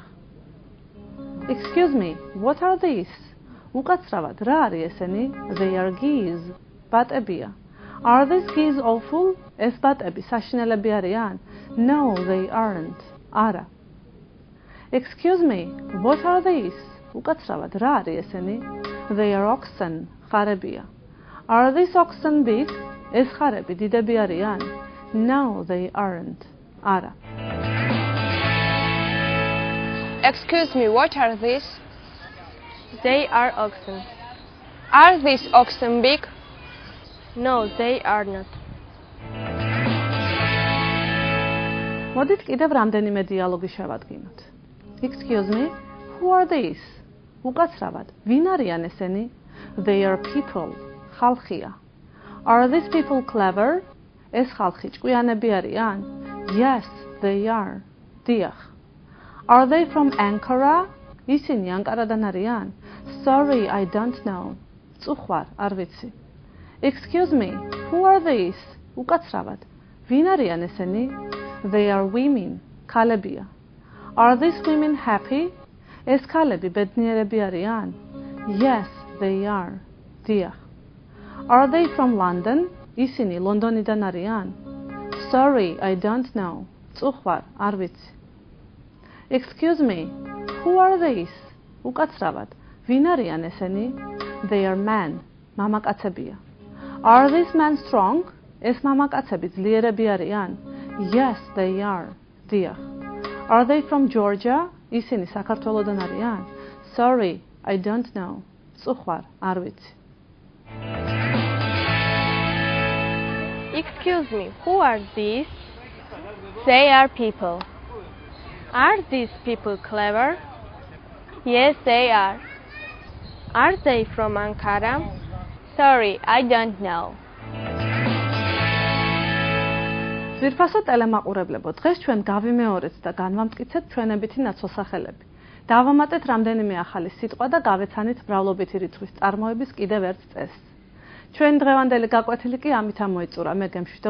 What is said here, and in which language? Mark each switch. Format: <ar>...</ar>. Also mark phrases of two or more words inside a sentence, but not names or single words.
<en>Excuse me, what are these?</en> <ka>უკაცრავად, რა არის ესენი?</ka> <en>They are geese, ბატებია. Are these geese awful?</en> <ka>ეს ბატები საშინელები არიან?</ka> <en>No, they aren't. არა. Excuse me, what are these?</en> <ka>უკაცრავად, რა არის ესენი?</ka> <en>They are oxen, ხარებია. Are these oxen big?</en> <ka>ეს ხარები დიდები არიან?</ka> <en>No, they aren't. არა. Excuse me, what are these? They are oxen. Are these oxen big? No, they are not.</en> <ka>მოდით კიდევ რამდენიმე დიალოგი შევადგინოთ.</ka> <en>Excuse me, who are these?</en> <ka>უკაცრავად, ვინ არიან ესენი?</ka> <en>They are people. ხალხია. Are these people clever?</en> <ka>ეს ხალხი ჭკვიანები არიან?</ka> <en>Yes, they are. დიახ. Are they from Ankara?</en> <ka>ისინი ანკარადან არიან?</ka> <en>Sorry, I don't know.</en> <ka>წუხვარ, არ ვიცი.</ka> <en>Excuse me, who are these?</en> <ka>უკაცრავად, ვინ არიან ესენი?</ka> <en>They are women. ქალებია. Are these women happy?</en> <ka>ეს ქალები ბედნიერები არიან?</ka> <en>Yes, they are. დიახ. Are they from London?</en> <ka>ისინი ლონდონიდან არიან?</ka> <en>Sorry, I don't know.</en> <ka>წუხვარ, არ ვიცი.</ka> <en>Excuse me, who are these?</en> <ka>უკაცრავად, ვინ არიან ესენი?</ka> <en>They are men. მამაკაცებია. Are these men strong?</en> <ka>ეს მამაკაცები ძლიერები არიან?</ka> <en>Yes, they are. დიახ. Are they from Georgia?</en> <ka>ისინი საქართველოდან არიან?</ka> <en>Sorry, I don't know.</en> <ka>წუხვარ, არ ვიცი.</ka> <en>Excuse me, who are these? They are people. Are these people clever? Yes, they are. Are they from Ankara? Sorry, I don't know.</en> <ka>ძვირფასო ტელემაყურებლებო, დღეს ჩვენ გავიმეორეთ და განვამტკიცეთ ჩვენებითი ნაცვალსახელები. დავამატეთ რამდენიმე ახალი სიტყვა და გავეცანით მრავლობითი რიცხვის წარმოების კიდევ ერთ წესს. ჩვენ დღევანდელი გაკვეთილი კი ამით ამოიწურა.</ka>